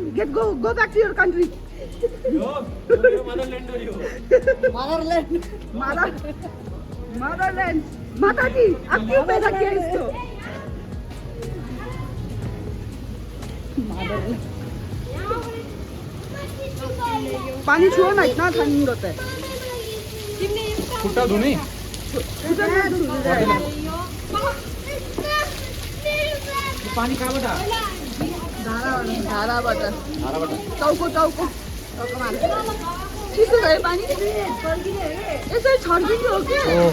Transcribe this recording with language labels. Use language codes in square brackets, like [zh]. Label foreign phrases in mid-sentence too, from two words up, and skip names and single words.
[en] Get go back to your country. Motherland. [hi] माता जी अब क्यों पैदा किया इसको. पानी छुओ ना इतना ठंड होता है. [ne] खुट्टा धुने पानी कहाँबाट धाराबाट टाउको चिसो भयो पानी. यसरी छर्किने हो कि.